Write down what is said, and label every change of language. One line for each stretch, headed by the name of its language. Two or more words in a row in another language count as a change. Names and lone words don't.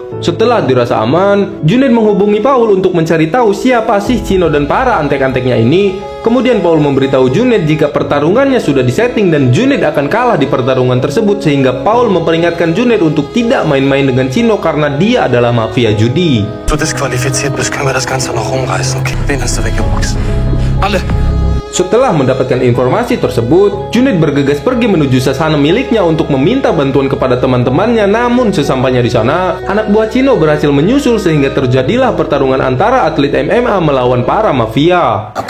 Indonesian: Setelah dirasa aman, Junaid menghubungi Paul untuk mencari tahu siapa sih Chino dan para antek-anteknya ini. Kemudian Paul memberitahu Junaid jika pertarungannya sudah disetting dan Junaid akan kalah di pertarungan tersebut, sehingga Paul memperingatkan Junaid untuk tidak main-main dengan Chino karena dia adalah mafia judi.
German: Du disqualifiziert bist, können wir das Ganze noch rumreißen, okay? Wen hast du weggeboxt? Alle!
Indonesian: Setelah mendapatkan informasi tersebut, Junaid bergegas pergi menuju sasana miliknya untuk meminta bantuan kepada teman-temannya. Namun sesampainya di sana, anak buah Chino berhasil menyusul sehingga terjadilah pertarungan antara atlet MMA melawan para mafia.